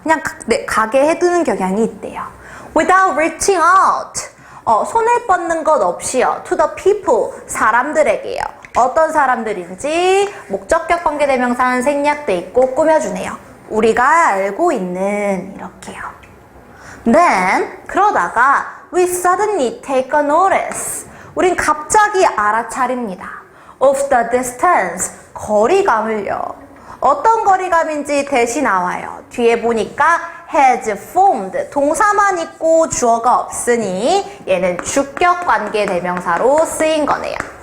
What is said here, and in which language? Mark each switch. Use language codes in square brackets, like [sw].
[ko] 그냥 가게 해두는 경향이 있대요. [en] without reaching out. [ko] 손을 뻗는 것 없이요. [en] to the people. [ko] 사람들에게요. 어떤 사람들인지 목적격 관계대명사는 생략돼 있고 꾸며주네요. 우리가 알고 있는 이렇게요. [en] Then [ko] 그러다가 [en] we suddenly take a notice. [ko] 우린 갑자기 알아차립니다. [en] of the distance. [ko] 거리감을요. 어떤 거리감인지 대시 나와요. 뒤에 보니까 [en] has formed. [ko] 동사만 있고 주어가 없으니 얘는 주격 관계대명사로 쓰인 거네요.